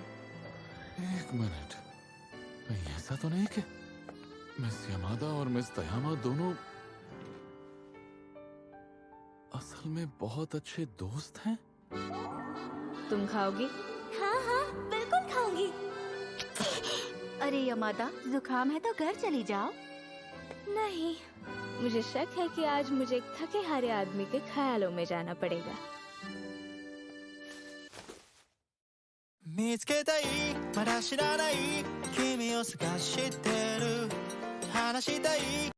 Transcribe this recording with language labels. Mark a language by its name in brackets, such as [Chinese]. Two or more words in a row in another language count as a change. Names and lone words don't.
[Hindi] एक मिनट, कहीं ऐसा तो नहीं कि मिस यमादा और मिस तयामा दोनों असल में बहुत अच्छे दोस्त हैं? तुम खाओगी? हाँ हाँ, बिल्कुल खाऊंगी। अरे यमादा, जुकाम है तो घर चली जाओ। नहीं, मुझे शक है कि आज मुझे एक थके हारे आदमी के ख्यालों में जाना पड़ेगा। [Japanese] 見つけたいまだ知らない君を探してる話したい